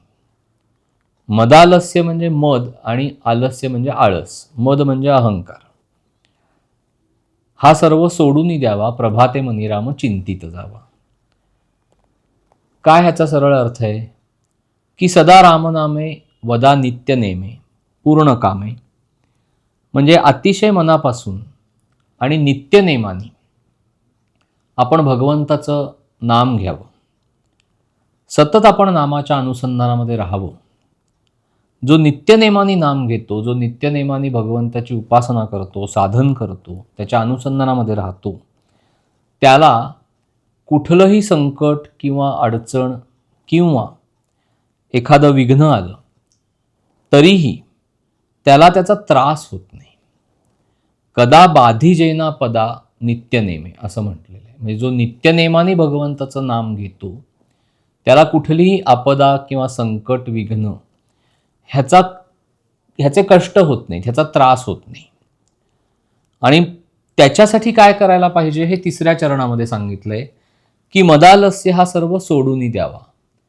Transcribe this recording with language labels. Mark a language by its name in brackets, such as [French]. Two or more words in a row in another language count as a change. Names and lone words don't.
[Marathi] मदालस्य म्हणजे मद आणि आलस्य म्हणजे आळस. मद म्हणजे अहंकार. हा सर्व सोडून द्यावा, प्रभाते मनी राम चिंतित जावा. काय ह्याचा सरळ अर्थ आहे की सदा रामनामे वदा नित्य नेमे पूर्ण कामे म्हणजे अतिशय मनापासून आणि नित्यनेमानी आपण भगवंताचं नाम घ्यावं. सतत आपण नामाच्या अनुसंधानामध्ये राहावं. जो नित्यनेमानी नाम घेतो, जो नित्यनेमानी भगवंताची उपासना करतो, साधन करतो, त्याच्या अनुसंधानामध्ये राहतो, त्याला कुठलंही संकट किंवा अडचण किंवा एखादं विघ्न आलं तरीही त्याला त्याचा त्रास होत नाही. कदा बाधिजेना पदा नित्यनेमे असं म्हटलेलं आहे. म्हणजे जो नित्यनेमाने भगवंताचं नाम घेतो त्याला कुठलीही आपदा किंवा संकट, विघ्न ह्याचे कष्ट होत नाहीत, ह्याचा त्रास होत नाही. आणि त्याच्यासाठी काय करायला पाहिजे हे तिसऱ्या चरणामध्ये सांगितलंय की मदालस्य हा सर्व सोडून द्यावा.